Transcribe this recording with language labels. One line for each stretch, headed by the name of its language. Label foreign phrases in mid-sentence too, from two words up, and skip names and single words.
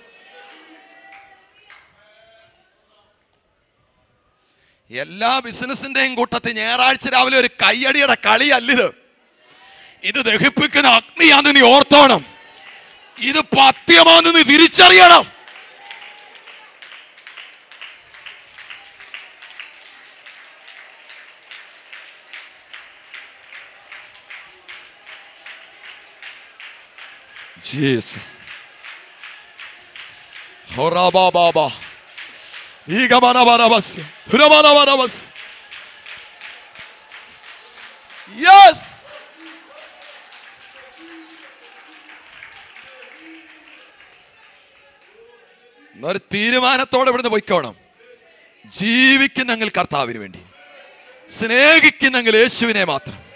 Malayalam: എല്ലാ ബിസിനസിന്റെയും കൂട്ടത്തിൽ ഞായറാഴ്ച രാവിലെ ഒരു കയ്യടിയുടെ കളിയല്ലിത്. ഇത് ദഹിപ്പിക്കുന്ന അഗ്നിയാന്ന് നീ ഓർത്തോണം. ഇത് പത്യമാന്ന് നീ തിരിച്ചറിയണം. Jesus. Horaba baba. Igamana barabas. Huramana barabas.
English: Yes.
Malayalam: ഒരു തീരുമാനത്തോടെ ഇവിടുന്ന് പോയിക്കോണം. ജീവിക്കുന്നെങ്കിൽ കർത്താവിന് വേണ്ടി, സ്നേഹിക്കുന്നെങ്കിൽ യേശുവിനെ മാത്രം.